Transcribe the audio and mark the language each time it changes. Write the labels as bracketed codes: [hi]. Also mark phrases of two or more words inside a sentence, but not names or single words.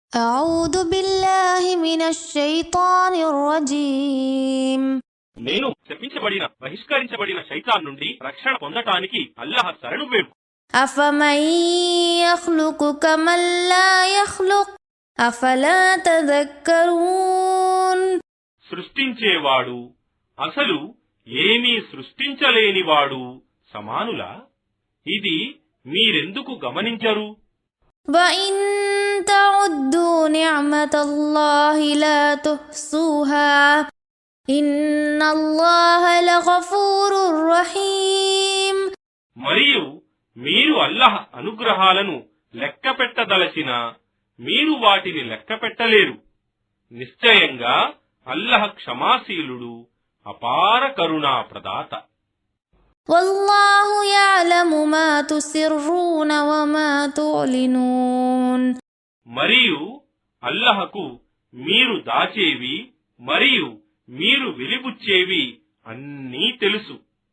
[ar] أعوذ بالله من الشيطان الرجيم [te] నేను శపించబడిన బహిష్కరించబడిన శైతాన్ నుండి రక్షణ పొందటానికి అల్లాహ్ శరణు వేడు. [ar] أفمن يخلق كمن لا يخلق أفلا تذكرون [te] సృష్టించేవాడు అసలు ఏమీ సృష్టించలేనివాడు సమానులా? ఇది మీరెందుకు గమనించరు? [ar] وإن تعدوا نعمة الله لا تحصوها إن الله لغفور رحيم [te] మరియు మీరు అల్లాహ్ అనుగ్రహాలను లెక్కపెట్టదలచినా మీరు వాటిని లెక్కపెట్టలేరు. నిశ్చయంగా అల్లాహ్ క్షమాశీలుడు, అపార కరుణా ప్రదాత. [ar] والله يعلم ما تسرون وما تعلنون [te] మరియు అల్లాహకు మీరు దాచేవి మరియు మీరు వెలిబుచ్చేవి అన్నీ తెలుసు.